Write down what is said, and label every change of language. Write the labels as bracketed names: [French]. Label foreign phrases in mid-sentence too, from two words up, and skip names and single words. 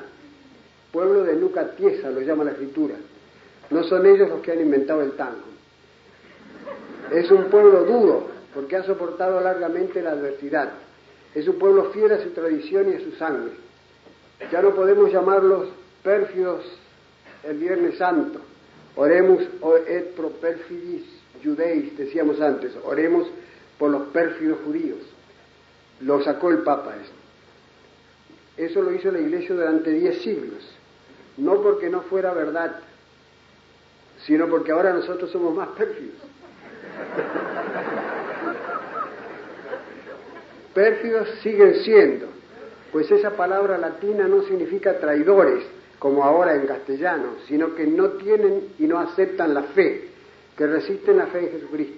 [Spanish] Pueblo de nuca tiesa, lo llama la Escritura. No son ellos los que han inventado el tango. Es un pueblo duro, porque ha soportado largamente la adversidad. Es un pueblo fiel a su tradición y a su sangre. Ya no podemos llamarlos pérfidos el Viernes Santo. [Latin] Oremus et pro perfidis judeis, [Spanish] decíamos antes. Oremos por los pérfidos judíos. Lo sacó el Papa esto. Eso lo hizo la Iglesia durante 10 siglos. No porque no fuera verdad, sino porque ahora nosotros somos más pérfidos. Pérfidos siguen siendo, pues esa palabra latina no significa traidores, como ahora en castellano, sino que no tienen y no aceptan la fe, que resisten la fe en Jesucristo.